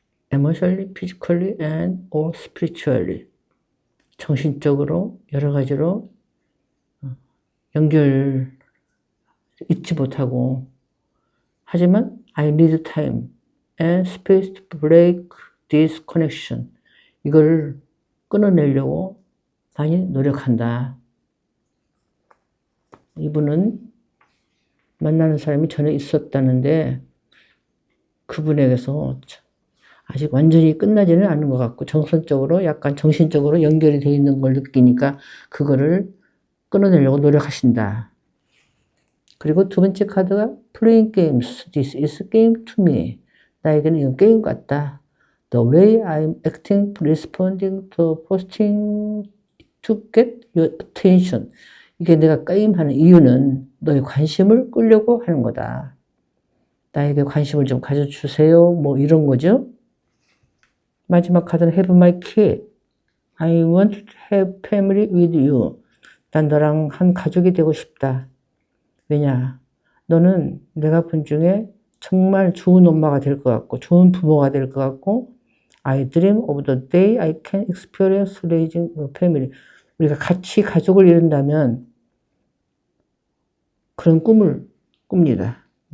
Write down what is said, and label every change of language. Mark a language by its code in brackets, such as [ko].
[en] Emotionally, physically, and or spiritually. [ko] 정신적으로, 여러 가지로 연결 잊지 못하고, 하지만 [en] I need time and space to break this connection. [ko] 이걸 끊어내려고 많이 노력한다. 이분은 만나는 사람이 전에 있었다는데 그분에게서 아직 완전히 끝나지는 않은 것 같고, 정신적으로, 약간 정신적으로 연결이 되어 있는 걸 느끼니까 그거를 끊어내려고 노력하신다. 그리고 두 번째 카드가 Playing games. [en] This is game to me. [ko] 나에게는 이건 게임 같다. [en] The way I'm acting, responding to posting to get your attention. [ko] 이게 내가 게임하는 이유는 너의 관심을 끌려고 하는 거다. 나에게 관심을 좀 가져주세요. 뭐 이런 거죠. 마지막 카드는 [en] Have my kid. I want to have family with you. [ko] 난 너랑 한 가족이 되고 싶다. 왜냐? 너는 내가 본 중에 정말 좋은 엄마가 될 것 같고, 좋은 부모가 될 것 같고, [en] I dream of the day I can experience raising a family. [ko] 우리가 같이 가족을 이룬다면 그런 꿈을 꿉니다.